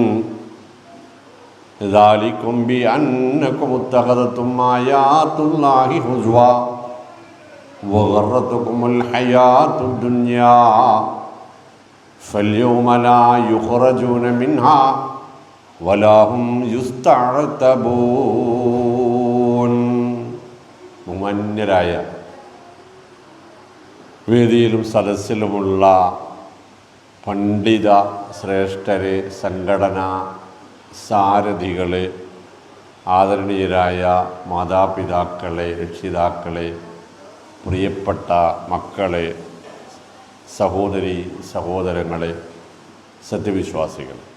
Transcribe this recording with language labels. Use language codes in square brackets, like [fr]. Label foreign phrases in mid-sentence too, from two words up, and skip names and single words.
[ar] ذلكم بأنكم اتخذتم آيات الله هزوا وغرتكم الحياة الدنيا فاليوم لا يخرجون منها ولا هم يستعتبون. [ml] ബഹുമാന്യരായ വേദിയിലും സദസ്സിലുമുള്ള പണ്ഡിത ശ്രേഷ്ഠരെ, സംഘടനാ സാരഥികളെ, ആദരണീയരായ മാതാപിതാക്കളെ, രക്ഷിതാക്കളെ, പ്രിയപ്പെട്ട മക്കളെ, സഹോദരി സഹോദരങ്ങളെ, സത്യവിശ്വാസികൾ,